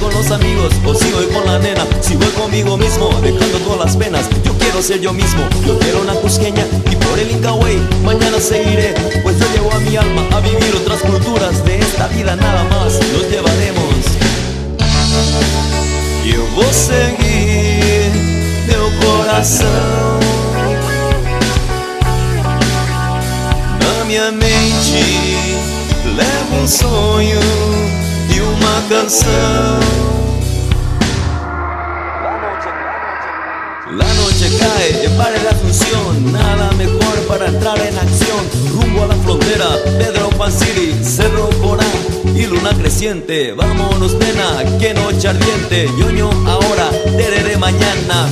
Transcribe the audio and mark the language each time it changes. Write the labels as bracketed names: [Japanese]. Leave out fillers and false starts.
[Spanish] amigos o si voy con la nena, si voy conmigo mismo, dejando todas las penas. Yo quiero ser yo mismo, yo quiero una cusqueña y por el Inca Way mañana seguiré, pues yo llevo a mi alma a vivir otras culturas. De esta vida nada más nos llevaremos. [Portuguese] Eu vou seguir meu coração. Na minha mente levo sonho e uma canção. [Spanish] La noche cae, pare la función, nada mejor para entrar en acción. Rumbo a la frontera, Pedro Pan City, Cerro Corán y luna creciente. Vámonos nena, qué noche ardiente. Ñoño ahora, tereré mañana.